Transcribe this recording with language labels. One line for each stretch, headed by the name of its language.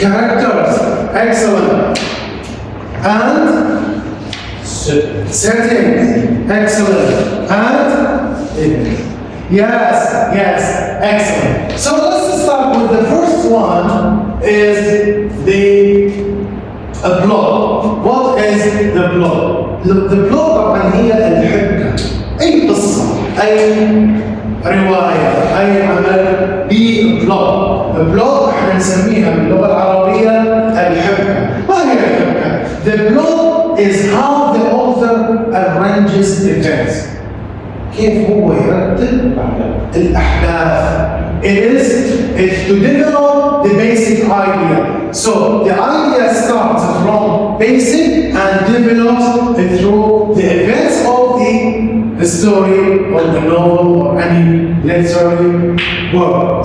English: Characters. Excellent. And? Settings. Excellent. And? Yes. Excellent. So let's start with the first one, is the plot. What is the plot? The plot
Arabic: طبعا هي الحبكة. أي قصة، أي رواية، أي عمل ببلوت. البلوت احنا نسميها باللغة العربية الحبكة. ما هي الحبكة؟
English: The plot is how the author arranges events.
Arabic: كيف هو يرتب الأحداث.
English: It's to develop the basic idea. So the idea starts from basic and develops through the events of the story or the novel or any literary work.